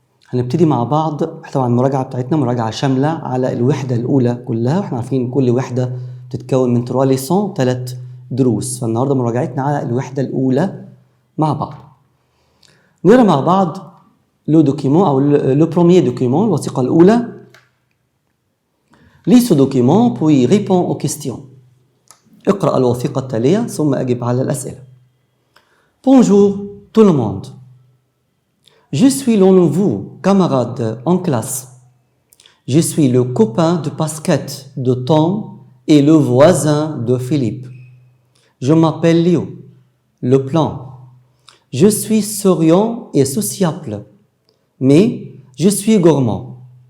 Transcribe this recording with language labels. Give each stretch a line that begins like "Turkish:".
Arabic: هنبتدي مع بعض طبعا المراجعة بتاعتنا مراجعة شاملة على الوحدة الأولى كلها، واحنا عارفين كل وحدة بتتكون من 3 ليسون 3 دروس، فالنهاردة مراجعتنا على الوحدة الأولى مع بعض. نقرأ مع بعض لو دوكيمون أو لو بروميير دوكيمون الوثيقة الأولى.
French: Lis ce document puis réponds aux questions.
Arabic: اقرأ الوثيقة التالية ثم أجب على الأسئلة.
French: Bonjour tout le monde. Je suis le nouveau camarade en classe. Je suis le copain de basket de Tom et le voisin de Philippe. Je m'appelle Léo, le plan. Je suis souriant et sociable, mais je suis gourmand.